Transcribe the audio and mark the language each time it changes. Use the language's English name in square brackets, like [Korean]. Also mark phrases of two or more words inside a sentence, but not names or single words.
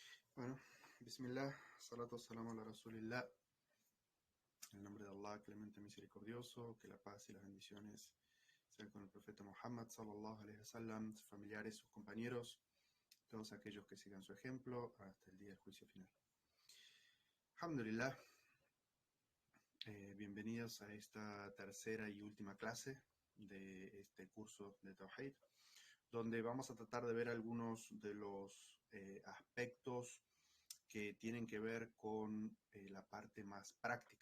[Spanish] Bueno, [Arabic] بسم الله، الصلاة والسلام على رسول الله. [Spanish] En el nombre de Allah, clemente misericordioso, que la paz y las bendiciones sean con el profeta Muhammad, [Arabic] صلى الله عليه وسلم, [Spanish] sus familiares, sus compañeros, todos aquellos que sigan su ejemplo hasta el día del juicio final. Alhamdulillah, bienvenidos a esta tercera y última clase de este curso de Tawhid, donde vamos a tratar de ver algunos de los aspectos que tienen que ver con la parte más práctica.